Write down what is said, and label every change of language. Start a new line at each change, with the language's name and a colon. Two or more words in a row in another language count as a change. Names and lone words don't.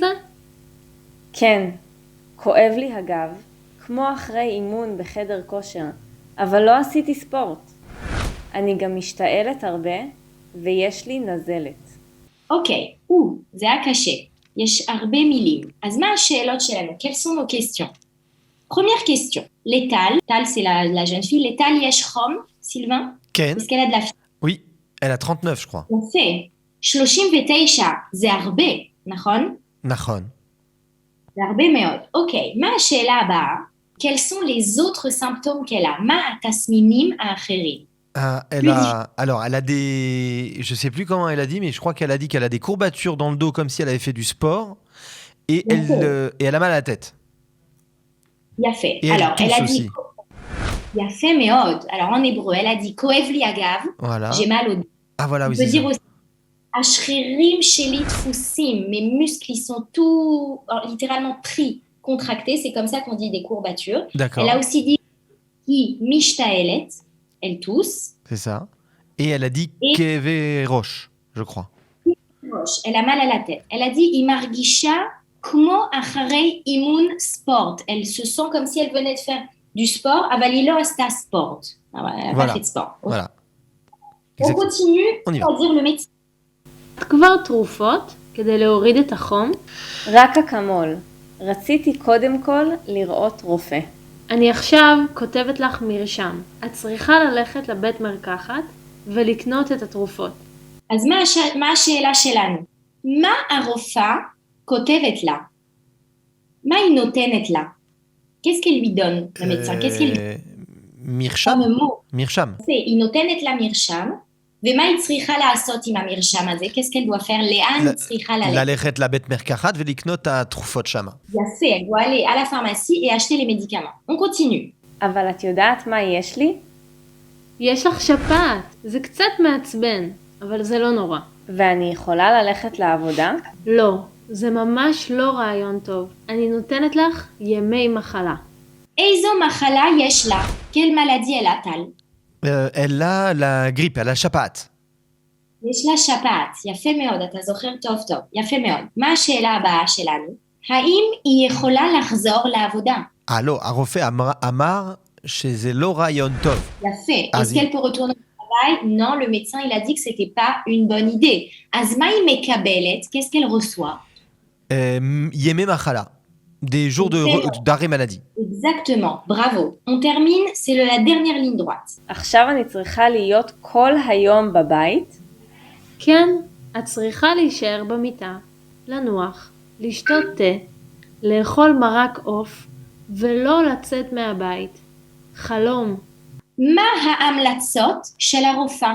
Hebrew: כן, כואב לי הגב, כמו אחרי אימון בחדר כושר, אבל לא עשיתי ספורט. אני גם משתעלת הרבה ויש לי נזלת. אוקיי, זה היה קשה. יש הרבה מילים. אז מה השאלות שלנו?
French: Quelles sont nos questions? Première question. L'étal, Tal c'est la jeune fille,
Hebrew: לטל יש חום,
French: Sylvain,
Hebrew: Ken.
French: est-ce qu'elle a de la fièvre? Oui, elle a 39, je crois.
Hebrew: יפה. 39 זה הרבה, נכון? Nachon. זה הרבה מאוד. אוקיי, מה השאלה הבאה?
French: Quels sont les autres symptômes qu'elle a?
Hebrew: מה התסמינים האחרים?
French: Alors, elle a des. Je sais plus comment elle a dit, mais je crois qu'elle a dit qu'elle a des courbatures dans le dos comme si elle avait fait du sport. Et elle a mal à la tête.
Hebrew: יפה.
French: Et Alors, elle elle a tousse dit... aussi.
Hebrew: יפה מאוד.
French: Alors, en hébreu, elle a dit
Hebrew: כואב לי הגב,
French: Voilà. j'ai mal au dos. Ah voilà, On oui, peut c'est dire ça. aussi
Hebrew: השרירים שלי תפוסים,
French: mes muscles, ils sont tout littéralement pris, contractés, c'est comme ça qu'on dit des courbatures. D'accord, Elle a aussi dit qui משתעלת, elle tousse. c'est ça. Et elle a dit Et-
Hebrew: כאב ראש,
French: je crois. Roche, elle a mal à la tête. Elle a dit
Hebrew: היא מרגישה כמו אחרי אימון ספורט.
French: Elle se sent comme si elle venait de faire du sport,
Hebrew: אבל היא לא עשתה ספורט.
French: Elle n'a Voilà. pas fait de sport. Voilà. On Exact. continue, On y va. on va dire le médecin.
Hebrew: כבר תרופות כדי להוריד את החום. רק אקמול. רציתי קודם כל לראות רופא. אני עכשיו כותבת לך מרשם. את צריכה ללכת לבית מרקחת ולקנות את התרופות. אז מה השאלה שלנו? מה הרופאה כותבת לה? מה היא נותנת לה?
French: Qu'est-ce qu'elle lui donne, le médecin? Qu'est-ce qu'elle lui
Hebrew: Mircham.
French: donne? mot.
Hebrew: Mircham. היא נותנת לה מרשם, ומה היא צריכה לעשות עם המרשם הזה?
French: Qu'est-ce qu'elle doit faire?
Hebrew: לאן היא צריכה ללכת? ללכת לבית מרקחת ולקנות התרופות שמה. יפה,
French: elle doit aller à la pharmacie et acheter les médicaments. On continue.
Hebrew: אבל את יודעת מה יש לי? יש לך שפעת. זה קצת מעצבן, אבל זה לא נורא. ואני יכולה ללכת לעבודה? לא, זה ממש לא רעיון טוב. אני נותנת לך ימי מחלה. איזו מחלה יש לה?
French: Quelle maladie elle a, Tal? Elle a la grippe, elle a שפעת.
Hebrew: יש לה שפעת. יפה מאוד, אתה זוכר טוב טוב. יפה מאוד. מה השאלה הבאה שלנו? האם היא יכולה לחזור לעבודה? לא, הרופא אמר שזה לא רעיון טוב. יפה. אז
French: Est-ce qu'elle peut retourner au travail? Non, le médecin, il a dit que c'était pas une bonne idée.
Hebrew: אז מה היא מקבלת?
French: Qu'est-ce qu'elle reçoit?
Hebrew: ימי מחלה.
French: Des jours d'arrêt maladie. Exactement. Bravo. On termine, c'est la dernière ligne droite.
Hebrew: עכשיו אני צריכה להיות כל היום בבית? כן, את צריכה להישאר במיטה, לנוח, לשתות תה, לאכול מרק עוף, ולא לצאת מהבית. חלום. מה ההמלצות של הרופאה?